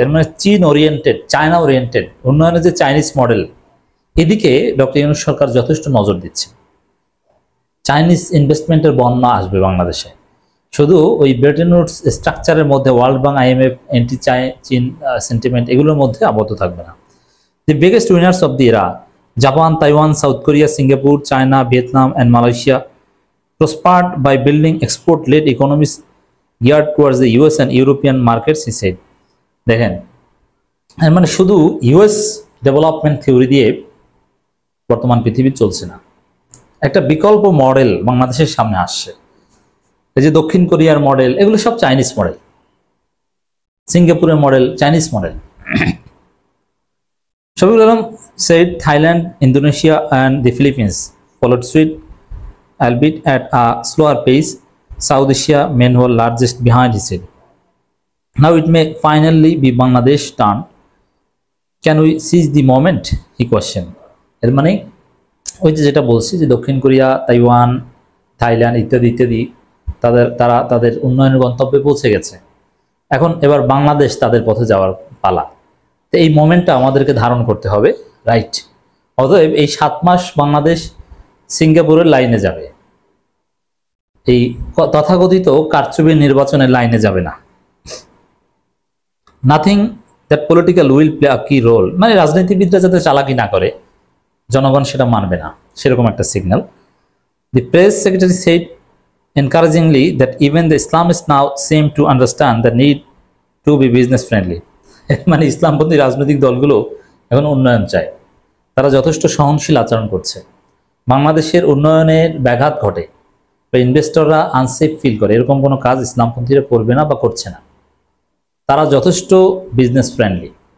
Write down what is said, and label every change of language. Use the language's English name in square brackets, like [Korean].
[Bangla] এর মানে চীন ওরিয়েন্টেড, চায়না ওরিয়েন্টেড উন্নয়নের যে চাইনিজ মডেল, এদিকে ডক্টর ইউনূস সরকার যথেষ্ট নজর দিচ্ছে। চাইনিজ ইনভেস্টমেন্টের বন্যা আসবে বাংলাদেশে, শুধু ওই ব্রেটন উডস স্ট্রাকচারের মধ্যে, ওয়ার্ল্ড ব্যাংক, IMF, অ্যান্টি চীন সেন্টিমেন্ট এগুলোর মধ্যে আবদ্ধ থাকবে না। [English] The biggest winners of the era, Japan, Taiwan, South Korea, Singapore, China, Vietnam and Malaysia prospered by building export-led economies geared towards the US and European markets, he said. [Bangla] দেখেন মানে শুধু US ডেভেলপমেন্ট থিওরি দিয়ে বর্তমান পৃথিবী চলছে না, একটা বিকল্প মডেল বাংলাদেশের সামনে আসছে। এই যে দক্ষিণ কোরিয়ার মডেল, এগুলো সব চাইনিজ মডেল, সিঙ্গাপুরের model Chinese model. [English] Shafeequl Alam said Thailand, Indonesia and the Philippines followed suit, albeit at a slower pace. South Asia meanwhile largest behind, he said. Now it may finally be Bangladesh's turn. Can we seize the moment? He questioned. [Bangla] এর মানে ওই যেটা বলছি যে দক্ষিণ Korea, Taiwan, Thailand ইত্যাদি ইত্যাদি তারা তাদের উন্নয়নের গন্তব্যে পৌঁছে গেছে, এখন এবার বাংলাদেশ তাদের পথে যাওয়ার পালা। তো এই মোমেন্টটা আমাদেরকে ধারণ করতে হবে, রাইট? অতএব এই 7 মাস বাংলাদেশ সিঙ্গাপুরের লাইনে যাবে, এই তথাকথিত কারচুপির নির্বাচনের লাইনে যাবে না। [English] nothing that political will play a key role, [Bangla] মানে রাজনীতিবিদরা যাতে চালাকি না করে, জনগণ সেটা মানবে না, সেরকম একটা signal. [English] The press secretary said encouragingly that even the Islamists now seem to understand the need to be business friendly. [Bangla] মানে ইসলামপন্থী রাজনৈতিক দলগুলো এখন উন্নয়ন চায়, তারা যথেষ্ট সহনশীল আচরণ করছে। বাংলাদেশের উন্নয়নের ব্যাঘাত ঘটে বা ইনভেস্টররা আনসেফ ফিল করে, এরকম কোনো কাজ ইসলামপন্থীরা করবে না বা করছে না, তারা যথেষ্ট বিজনেস ফ্রেন্ডলি।